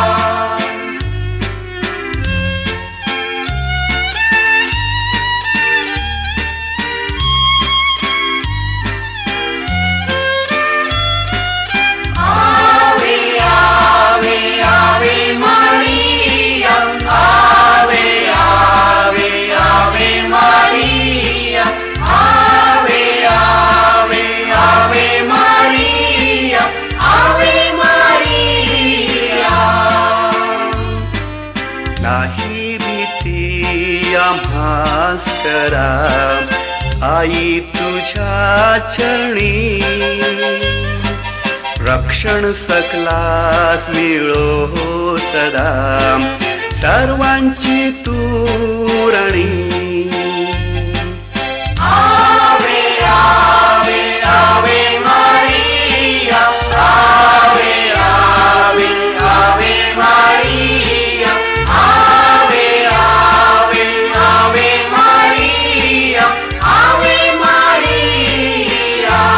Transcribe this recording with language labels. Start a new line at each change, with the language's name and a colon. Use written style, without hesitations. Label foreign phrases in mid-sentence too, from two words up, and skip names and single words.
Latin: Ave Ave Ave Maria, Ave Ave Ave Maria, Ave Ave Ave Maria, Ave Maria.
Marathi: नाही भीती आम्हास करा आई तुझ्या चरणी. रक्षण सकलास मिळो सदा सर्वांची तूरणी.
Latin: Ave Ave Ave Maria, Ave Ave Ave Maria, Ave Ave Ave Maria, Ave Maria.